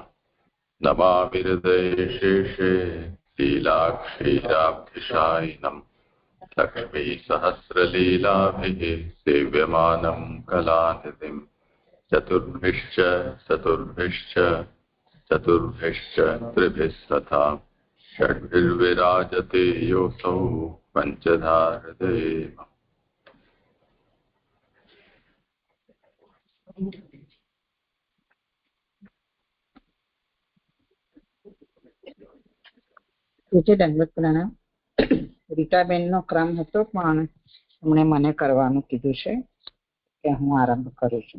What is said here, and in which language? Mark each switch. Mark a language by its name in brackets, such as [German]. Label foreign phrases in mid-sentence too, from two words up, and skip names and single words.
[Sanskrit] नमामि हृदयशेषे लीलाक्षीराब्धिशायिनम् लक्ष्मीसहस्रलीलाभिः सेव्यमानं कलानिधिम् चतुर्भिश्च त्रिभिः तथा षड्भिर्विराजते योऽसौ पञ्चधा हृदये। [Gujarati] દંડવત પ્રણામ. રીટાબેનનો ક્રમ હતો પણ એમણે મને કરવાનું કીધું છે કે હું આરંભ કરું છું.